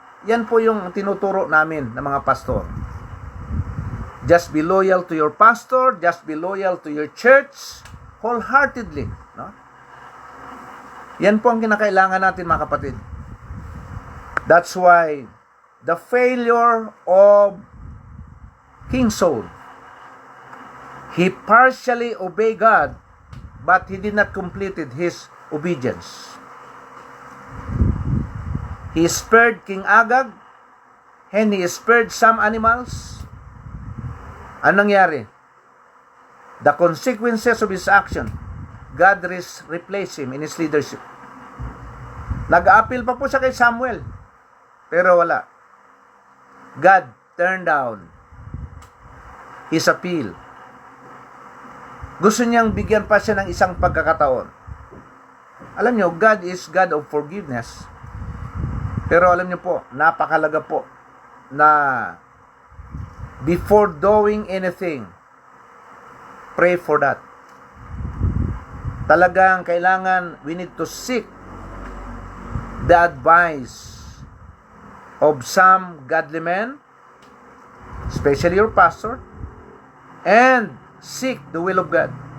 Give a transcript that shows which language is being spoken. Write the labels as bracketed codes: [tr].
[tl] Yan po yung tinuturo namin ng mga pastor. [en] Just be loyal to your pastor, just be loyal to your church, wholeheartedly. No? [tl] Yan po ang kinakailangan natin mga kapatid. [en] That's why the failure of King Saul, he partially obeyed God, but he did not complete his obedience. He spared King Agag, and he spared some animals. [tl] Anong nangyari? [en] The consequences of his action, God replaced him in his leadership. [tl] Nag-a-appeal pa po siya kay Samuel, pero wala. [en] God turned down his appeal. [tl] Gusto niyang bigyan pa siya ng isang pagkakataon. Alam niyo, [en] God is God of forgiveness. [tl] Pero alam niyo po, napakalaga po na [en] before doing anything, pray for that. [tl] Talagang kailangan, [en] we need to seek the advice of some godly men, especially your pastor, and seek the will of God.